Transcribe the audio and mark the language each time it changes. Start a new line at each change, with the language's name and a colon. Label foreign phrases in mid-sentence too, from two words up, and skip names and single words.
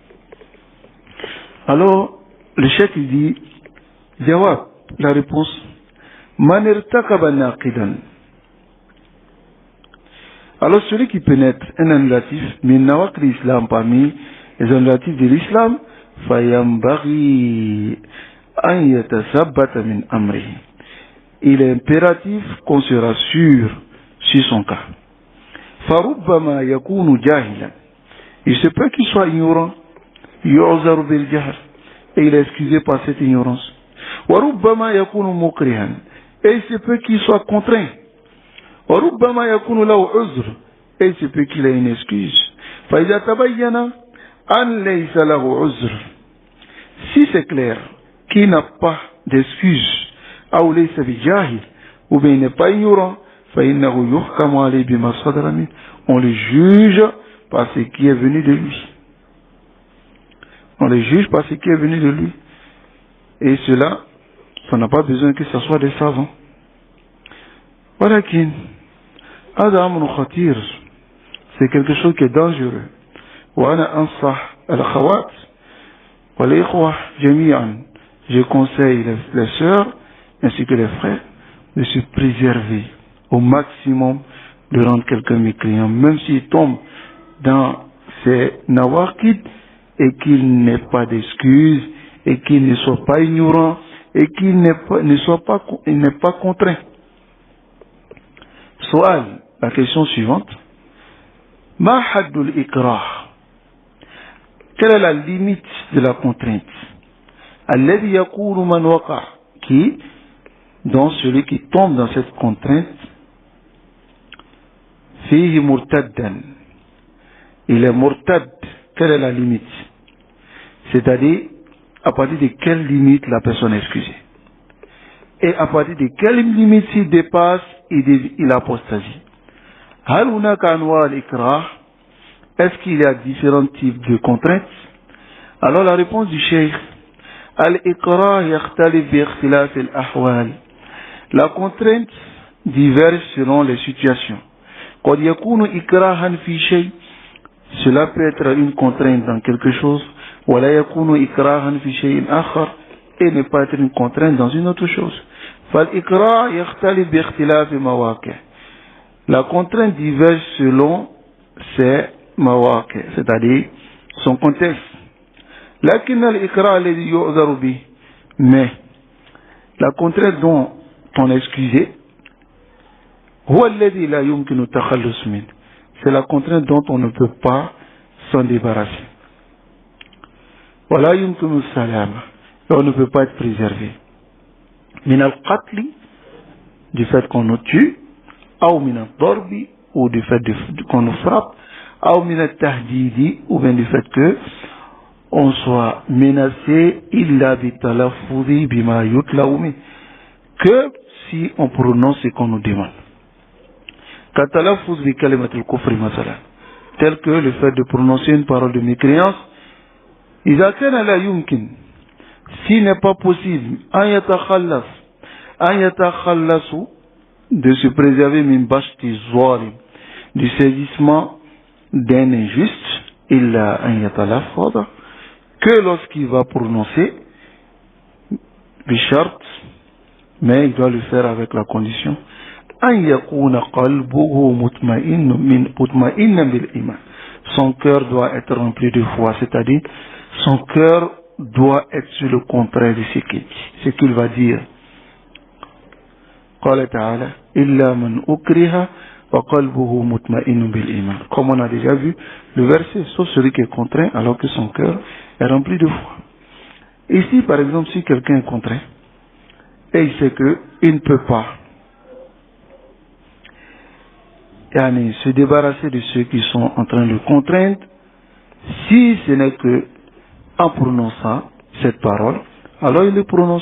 French: Alors, le cheikh il dit, Jawab, la réponse,
Arabic: من ارتكب ناقضا,
French: Alors celui qui pénètre un annulatif,
Arabic: من نواقض الإسلام,
French: parmi les annulatifs de l'islam,
Arabic: فينبغي أن يتثبت من أمره.
French: Il est impératif qu'on se rassure sur son cas.
Arabic: فربما يكون جاهلا.
French: Il se peut qu'il soit ignorant.
Arabic: يعذر بالجهل.
French: Et il est excusé par cette ignorance.
Arabic: وربما يكون مكرها.
French: Et il se peut qu'il soit contraint.
Arabic: وربما يكون له عذر.
French: Et il se peut qu'il ait une excuse.
Arabic: فإذا تبين أن ليس له عذر.
French: Si c'est clair qu'il n'a pas d'excuse, ou
Arabic: ليس بجاهل,
French: ou bien il n'est pas ignorant,
Arabic: فإنه يحكم عليه بما صدر من.
French: On le juge par ce qui est venu de lui. On le juge par ce qui est venu de lui. Et cela, ça n'a pas besoin que ce soit des savants.
Arabic: ولكن هذا أمر خطير,
French: c'est quelque chose qui est dangereux.
Arabic: وأنا أنصح الأخوات والإخوة جميعا.
French: Je conseille les sœurs ainsi que les frères de se préserver au maximum de rendre quelqu'un mécréant, même s'il tombe dans ces nawaqid et qu'il n'ait pas d'excuses et qu'il ne soit pas ignorant et qu'il n'est pas contraint. Soal, la question suivante.
Arabic: ما حد الإكراه.
French: Quelle est la limite de la contrainte?
Arabic: الذي يكون من وقع,
French: qui, dans celui qui tombe dans cette contrainte,
Arabic: فيه مرتدا.
French: Il est murtad. Quelle est la limite? C'est-à-dire, à partir de quelle limite la personne est excusée. Et à partir de quelle limite s'il dépasse, il apostasie.
Arabic: هل هناك أنواع الإكراه?
French: Est-ce qu'il y a différents types de contraintes? Alors la réponse du cheikh,
Arabic: الإكراه يختلف باختلاف الأحوال.
French: La contrainte diverge selon les situations.
Arabic: قد يكون إكراها في شيء.
French: Cela peut être une contrainte dans quelque chose,
Arabic: ولا يكون إكراها في شيء آخر,
French: et ne pas être une contrainte dans une autre chose.
Arabic: فالإكراه يختلف باختلاف مواقع'.
French: La contrainte diverge selon ses mawaqi', c'est-à-dire son contexte.
Arabic: لكن الإكراه الذي يعذر به,
French: mais la contrainte dont on est excusé,
Arabic: هو الذي لا يمكن التخلص من.
French: C'est la contrainte dont on ne peut pas s'en débarrasser.
Arabic: ولا يمكن سلامة.
French: Et on ne peut pas être préservé.
Arabic: من القتل,
French: du fait qu'on nous tue, ou
Arabic: من الضرب,
French: ou du fait qu'on nous frappe, ou
Arabic: من التهديد,
French: ou bien du fait que on soit menacé,
Arabic: إلا بالتلفظ بما يطلب من,
French: que si on prononce ce qu'on nous demande.
Arabic: كالتلفظ بكلمة الكفر مثلا,
French: tel que le fait de prononcer une parole de mécréance.
Arabic: إذا كان لا يمكن,
French: s'il n'est pas possible,
Arabic: أن يتخلص,
French: de se préserver
Arabic: من بطش ظالم,
French: du saisissement d'un injuste,
Arabic: إلا أن يتلفظ,
French: que lorsqu'il va prononcer, bishart, mais il doit le faire avec la condition,
Arabic: أن يكون قلبه مطمئنا بالإيمان.
French: Son cœur doit être rempli de foi, c'est-à-dire son cœur doit être sur le contraire de ce qu'il va dire.
Arabic: قال تعالى إلا من أكره وقلبه مطمئن بالإيمان.
French: Comme on a déjà vu le verset, sauf celui qui est contraint alors que son cœur est rempli de foi. Ici, par exemple, si quelqu'un est contraint et il sait qu'il ne peut pas se débarrasser de ceux qui sont en train de le contraindre, si ce n'est que en prononçant cette parole, alors il le prononce.